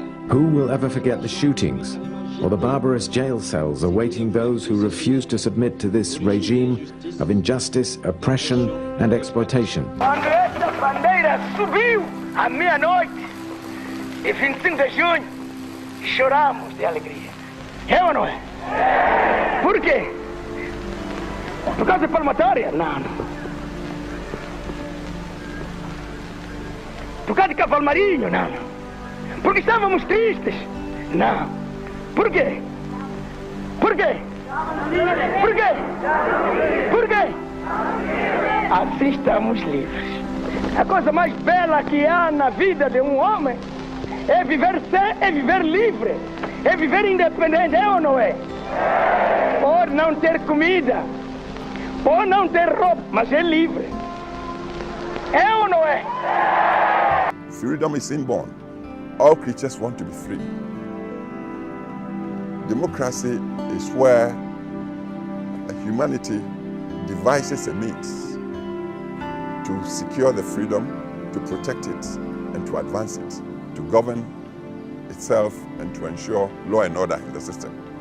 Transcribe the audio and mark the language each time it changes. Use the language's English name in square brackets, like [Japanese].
[English] Who will ever forget the shootings or the barbarous jail cells awaiting those who refuse to submit to this regime of injustice, oppression, and exploitation? [Portuguese] Quando essa bandeira subiu à meia-noite e 25 de junho, choramos de alegria. É ou não é? Por quê? Por causa da palmatória? Não. Por causa de Cavalmarinho? Não. Porque estávamos tristes? Não. Por quê? Por quê? Por quê? Por quê? Assim estamos livres. A coisa mais bela que há na vida de um homem é viver livre, é viver independente, é ou não é? Por não ter comida, por não ter roupa, mas é livre. É ou não é? [English] Freedom is inborn. All creatures want to be free. Democracy is where humanity devises a means to secure the freedom, to protect it, and to advance it, to govern itself and to ensure law and order in the system.